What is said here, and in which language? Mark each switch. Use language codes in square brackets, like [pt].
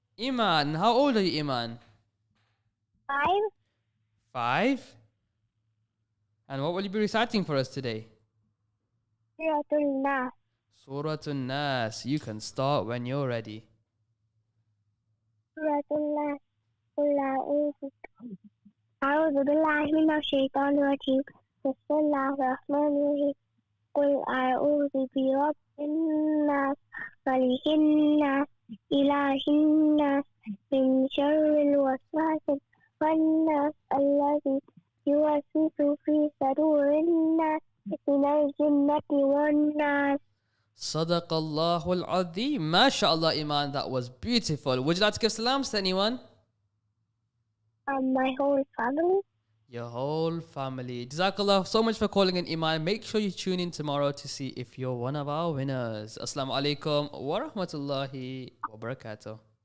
[en] Iman. How old are you, Iman? 5. 5? And what will you be reciting for us today? Suratul Nas. Surah An-Nas. You can start when you're ready. Suratul Nas. [ar] أعوذ بالله من الشيطان الرجيم بسم الله الرحمن الرحيم قل أعوذ برب الناس ملك الناس إله الناس من شر الوسواس الخناس الذي يوسوس في صدور الناس من الجنة والناس. [en] Sadaqallahul Azim. MashaAllah, Iman, that was beautiful. Would you like to give salams to anyone? My whole family. Your whole family. Jazakallah so much for calling in, Iman. Make sure you tune in tomorrow to see if you're one of our winners. Assalamu alaikum wa rahmatullahi wa barakatuh.